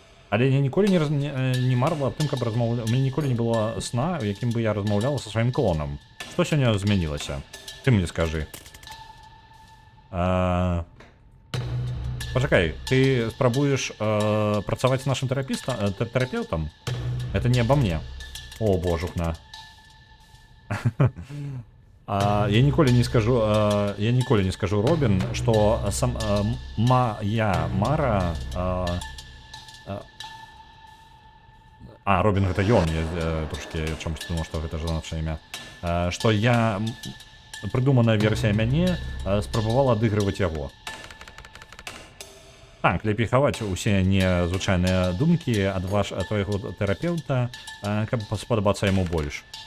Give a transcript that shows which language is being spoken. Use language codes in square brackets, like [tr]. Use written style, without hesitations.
[be] Але я ніколі не марла аб тым, каб размаўляць. У мяне ніколі не было сна, у якім бы я размаўляла са сваім клонам. Што сёння змянілася? Ты мне скажы. Пачакай, ты спрабуеш працаваць з нашым тэрапеўтам? [ru] Это не обо мне. О, божухна. [be] Я ніколі не скажу Робін, што моя Мара... Робін гэта ён, я трошки чамусь думаў, што гэта жаночае імя. Што я... Прыдуманая версія мяне спрабавала адыгрываць яго. Так, лепей хаваць усе незвычайныя думкі ад твайго тэрапеўта, каб спадабацца яму больш.